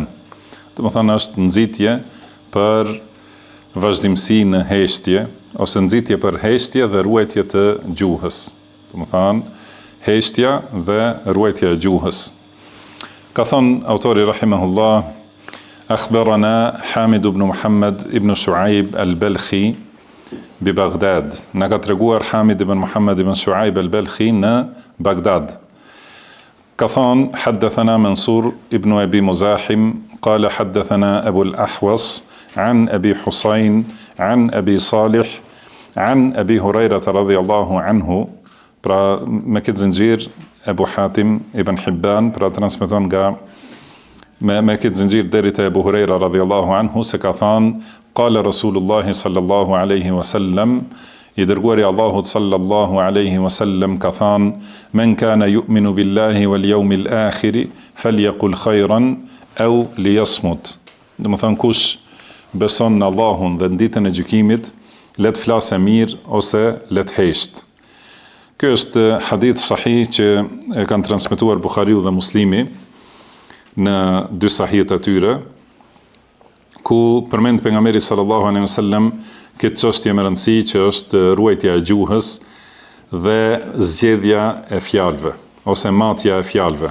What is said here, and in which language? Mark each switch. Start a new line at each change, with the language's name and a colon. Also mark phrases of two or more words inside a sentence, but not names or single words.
Albanian: Do të thonë është nxitje për vazhdimsi në heshtje, ose nxitje për heshtje dhe ruajtje të gjuhës. Do të thonë heshtja dhe ruajtja e gjuhës. Ka thonë autori rahimahullah,
Arabic: أخبرنا حامد بن محمد بن شعيب البلخي ببغداد.
Albanian: Na ka treguar Hamid ibn Muhammad ibn Shuaib al-Balkhi në Bagdad. Ka thonë,
Arabic: حدثنا منصور بن أبي مزاحم قال حدثنا أبو الأحوص عن أبي حصين عن أبي صالح عن أبي هريرة رضي الله عنه.
Albanian: Pra me këtë zinxhir Abu Hatim ibn Hibban pra transmeton nga me këtë zinxhir deri te Abu Huraira
Arabic: رضي الله عنه
Albanian: se ka thënë
Arabic: قال رسول الله صلى الله عليه وسلم,
Albanian: i dërguari Allahut
Arabic: صلى الله عليه وسلم
Albanian: ka thënë,
Arabic: من كان يؤمن بالله واليوم الآخر فليقل خيرا أو ليصمت.
Albanian: Do të thonë kush beson në Allahun dhe në ditën e gjykimit, le të flasë mirë ose le të hesht. Ky është hadith sahih që e kanë transmetuar Buhariu dhe Muslimi në dy sahihet e tyre, ku përmend pejgamberi
Arabic: صلى الله عليه وسلم
Albanian: këtë çështje me rëndësi që është ruajtja e gjuhës dhe zgjedhja e fjalëve ose matja e fjalëve.